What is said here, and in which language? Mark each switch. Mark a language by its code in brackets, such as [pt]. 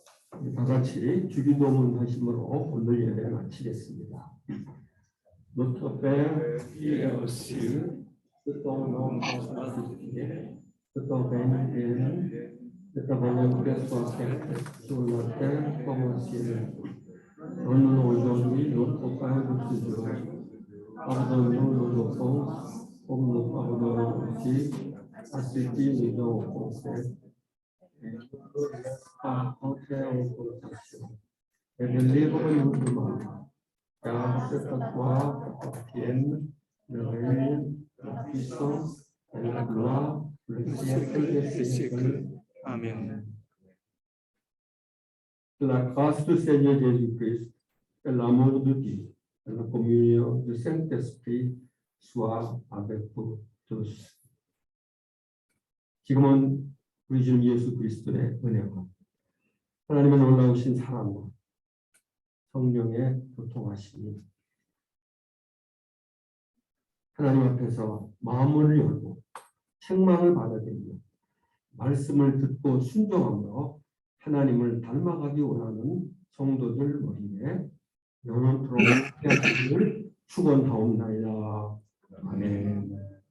[ko] 다 같이 주기도문 하심으로 오늘 예배를 마치겠습니다. [fr] Notre Père qui es aux cieux, que ton nom soit sanctifié, que ton règne vienne, que ta volonté soit faite sur la terre comme au ciel. Donne-nous aujourd'hui notre pain de ce jour. Pardonne-nous nos offenses, comme nous pardonnons aussi à ceux qui nous ont offensés. Et ne nous laisse pas entrer en tentation, et délivre-nous du mal. Car c'est à toi qu'appartiennent le règne, la puissance et la gloire, le siècle des siècles. Amen. Que la grâce du Seigneur Jésus-Christ et l'amour de Dieu et la communion du Saint-Esprit soient avec vous tous. [ko] 지금은 우리 주님 예수 그리스도의 은혜와 하나님의 놀라우신 사랑과 성령의 교통하심이 하나님 앞에서 마음을 열고 책망을 받아들이며 말씀을 듣고 순종함으로 하나님을 닮아가기 원하는 성도들 머리에 영원토록 함께 하시기를 축원하옵나이다. 아멘.